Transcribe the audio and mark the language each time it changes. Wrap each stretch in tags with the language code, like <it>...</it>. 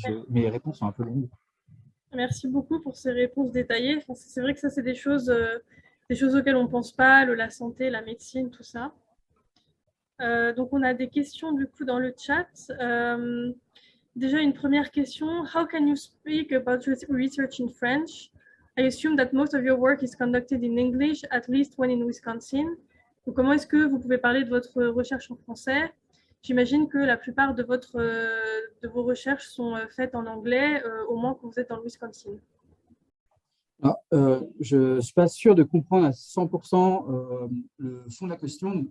<fr>Mes réponses sont un peu longues. Merci beaucoup pour ces réponses détaillées. Enfin, c'est vrai que ça, c'est des choses auxquelles on ne pense pas, la santé, la médecine, tout ça. Donc, on a des questions du coup dans le chat. Déjà, une première question.</fr> <en>How can you speak about research in French? I assume that most of your work is conducted in English, at least when in Wisconsin.</en> <fr>Donc, comment est-ce que vous pouvez parler de votre recherche en français? J'imagine que la plupart de vos recherches sont faites en anglais, au moins quand vous êtes dans le Wisconsin. Alors, je ne suis pas sûr de comprendre à 100% le fond de la question.</fr>